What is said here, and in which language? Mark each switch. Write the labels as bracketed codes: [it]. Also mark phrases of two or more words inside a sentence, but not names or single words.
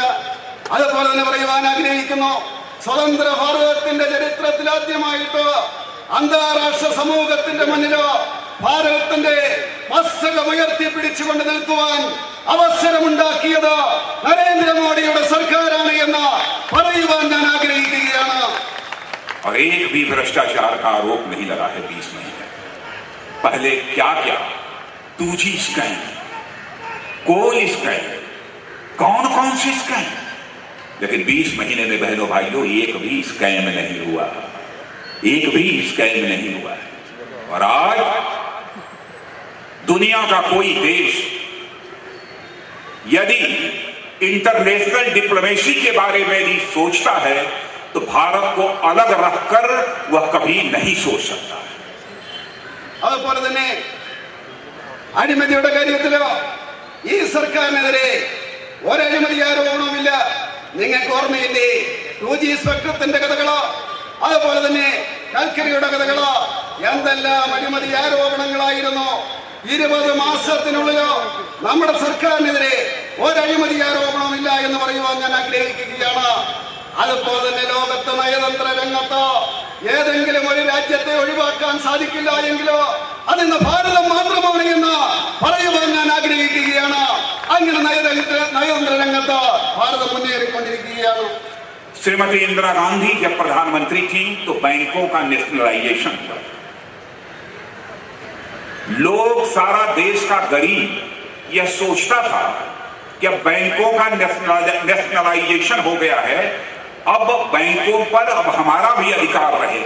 [ml] അതുപോലെ തന്നെ പറയുവാൻ ആഗ്രഹിക്കുന്നു, സ്വതന്ത്ര ഭാരതത്തിന്റെ ചരിത്രത്തിൽ ആദ്യമായിട്ട് അന്താരാഷ്ട്ര സമൂഹത്തിന്റെ മുന്നിലോ ഭാരതത്തിന്റെ മസ്തകമുയർത്തി പിടിച്ചുകൊണ്ട് നിൽക്കുവാൻ അവസരമുണ്ടാക്കിയത് നരേന്ദ്രമോദിയുടെ സർക്കാരാണ് എന്ന് പറയുവാൻ ഞാൻ ആഗ്രഹിക്കുകയാണ്. [hi] और एक भी भ्रष्टाचार का आरोप नहीं लगा है 20 महीने पहले। क्या क्या 2G स्कैम, [en] coal scam, [hi] कौन कौन से स्कैम, लेकिन 20 महीने में बहनों भाइयों एक भी स्कैम नहीं हुआ, एक भी स्कैम नहीं हुआ है। और आज दुनिया का कोई देश यदि [en] international diplomacy [hi] के बारे में भी सोचता है तो भारत को अलग रखकर वह कभी नहीं सोच सकता है। [ml] അതുപോലെ തന്നെ അഴിമതിയുടെ കാര്യത്തിലോ ഈ സർക്കാരിനെതിരെ ഒരഴിമതി ആരോപണവുമില്ല. നിങ്ങൾക്ക് ഓർമ്മയില്ലേ 2G സ്പെക്ട്രത്തിന്റെ കഥകളോ അതുപോലെ തന്നെ കൽക്കരിയുടെ കഥകളോ എന്തെല്ലാം അഴിമതി ആരോപണങ്ങളായിരുന്നു. 20 മാസത്തിനുള്ളിലോ നമ്മുടെ സർക്കാരിനെതിരെ ഒരഴിമതി ആരോപണവുമില്ല എന്ന് പറയുവാൻ ഞാൻ ആഗ്രഹിക്കുകയാണ്. അതുപോലെ തന്നെ ലോകത്ത് നയതന്ത്ര രംഗത്ത് ഏതെങ്കിലും ഒരു രാജ്യത്തെ ഒഴിവാക്കാൻ സാധിക്കില്ല എങ്കിലോ അതിന്ന് ഭാരതം മാത്രമാണ് എന്ന് പറയുവാൻ ഞാൻ ആഗ്രഹിക്കുകയാണ്. അങ്ങനെ നയതന്ത്ര രംഗത്ത് ഭാരതം മുന്നേറിക്കൊണ്ടിരിക്കുകയാണ്. [hi] श्रीमती इंदिरा गांधी जब प्रधानमंत्री थी तो बैंकों का नेशनलाइजेशन हुआ। लोग, सारा देश का गरीब यह सोचता था कि अब बैंकों का नेशनलाइजेशन हो गया है, अब बैंकों पर अब हमारा भी अधिकार रहेगा।